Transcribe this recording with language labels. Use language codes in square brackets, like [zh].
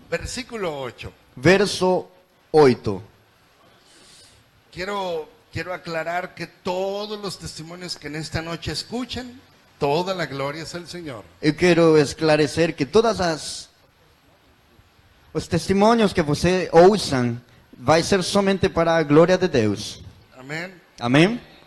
[es] versículo 8. [pt] verso 8. [es] Quiero aclarar que todos los testimonios que en esta noche escuchen, toda la gloria es al Señor. [pt] Eu quero esclarecer que os testemunhos que você ouçam vai ser somente para a glória de Deus. [es] Amén. [pt] Amém?